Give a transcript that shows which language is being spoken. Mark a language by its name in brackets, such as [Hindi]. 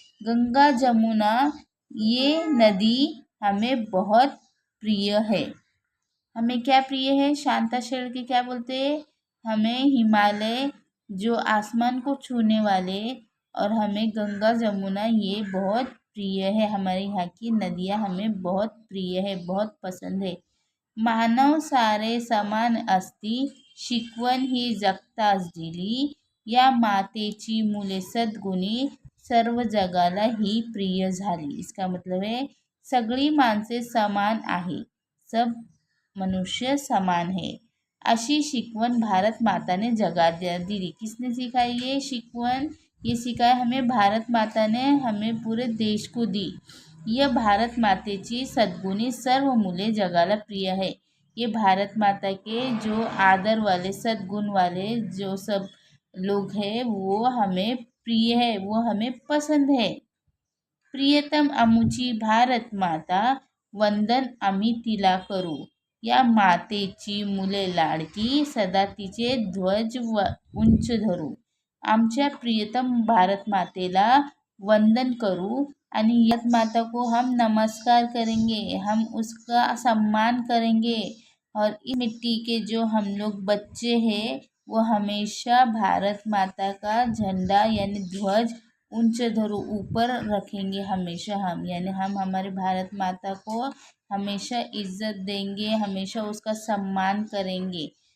[Hindi] गंगा जमुना ये नदी हमें बहुत प्रिय है। हमें क्या प्रिय है? शांता शेळके क्या बोलते हैं? हमें हिमालय जो आसमान को छूने वाले, और हमें गंगा जमुना ये बहुत प्रिय है। हमारे यहाँ की नदियाँ हमें बहुत प्रिय है, बहुत पसंद है। [Marathi] मानव सारे समान असती, शिकवण ही जगताच दिली, या मातेची मुले सद्गुणी, सर्व जगाला ही प्रिय झाली। [Hindi] इसका मतलब है [Marathi] सगळी माणसे समान आहे, [Hindi] सब मनुष्य समान है। [Marathi] अशी शिकवण भारत माता ने जगात दिली। [Hindi] किसने सिखाई ये शिकवण? ये सिखाया हमें भारत माता ने, हमें पूरे देश को दी। [Marathi] यह भारत मातेची सद्गुणी सर्व मुले जगाला प्रिय है। [Hindi] ये भारत माता के जो आदर वाले, सद्गुण वाले जो सब लोग हैं वो हमें प्रिय है, वो हमें पसंद है। [Marathi] प्रियतम आमुची भारत माता, वंदन आम्ही तिला करू, या मातेची मुले लाडकी, सदा तिचे ध्वज उंच धरू। आमच्या प्रियतम भारत मातेला वंदन करू, आणि [Hindi] भारत माता को हम नमस्कार करेंगे, हम उसका सम्मान करेंगे, और इस मिट्टी के जो हम लोग बच्चे हैं वो हमेशा भारत माता का झंडा यानी ध्वज ऊंच धरो ऊपर रखेंगे हमेशा हम, यानी हम हमारे भारत माता को हमेशा इज्जत देंगे, हमेशा उसका सम्मान करेंगे।